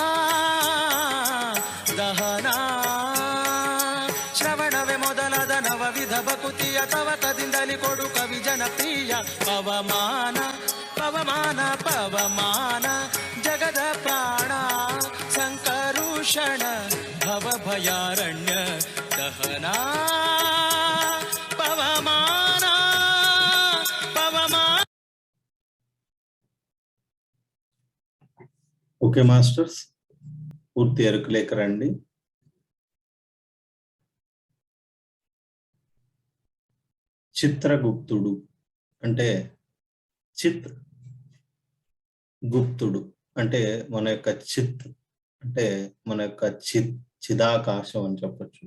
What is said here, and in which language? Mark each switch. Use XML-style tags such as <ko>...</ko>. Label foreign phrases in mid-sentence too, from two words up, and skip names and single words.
<kn>ದಹನಾ ಶ್ರವಣವೇ ಮೊದಲಾದ ನವವಿಧ ಭಕುತಿಯ ತವಕದಿಂದಲಿ ಕೊಡು ಕವಿ ಜನಪ್ರಿಯ ಪವಮಾನ ಪವಮಾನ ಪವಮಾನ ಜಗದ ಪ್ರಾಣ ಸಂಕರುಷಣ ಭವಭಯಾರಣ್ಯ ದಹನಾ ಪವಮಾನ ಪವಮಾನ.</kn> <en>okay masters,</en> <te>పూర్తి ఎరుకలేక రండి. చిత్రగుప్తుడు అంటే చిత్ గుప్తుడు అంటే మన యొక్క చిత్ అంటే మన యొక్క చిదాకాశం అని చెప్పచ్చు.</te>